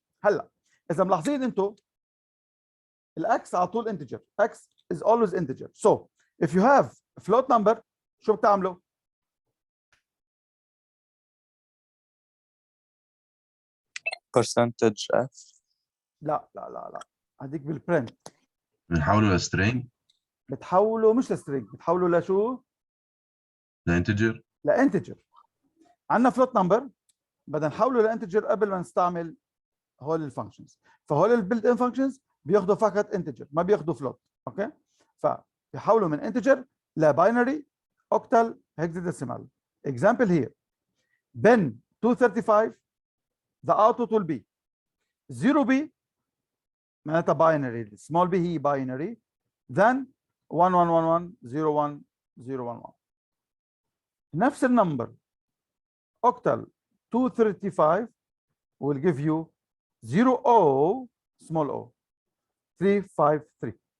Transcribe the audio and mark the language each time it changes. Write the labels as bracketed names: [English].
[Arabic] هلا اذا ملاحظين انتم الاكس على طول integer, [English] x is always integer. So if you have float number [Arabic] شو بتعملوا؟ [English] percentage f. [Arabic] لا لا لا لا هديك بالبرنت بنحوله لسترينج. بتحوله مش لسترينج، بتحوله لشو؟ لانتجر. لانتجر. عندنا فلوت نمبر بدنا نحوله لانتجر قبل ما نستعمل هول الفانكشنز، فهول البيلد ان فانكشنز بياخذوا فقط انتجر ما بياخذوا فلوت. اوكي فبيحولوا من انتجر لباينري اوكتال هكساديسيمال. [English] example here bin 235 the output will be 0b [Arabic] معناتها باينري، [English] small b [Arabic] هي باينري، [English] then 1111 [Arabic] نفس النمبر [English] octal 235 will give you 0o small o 353.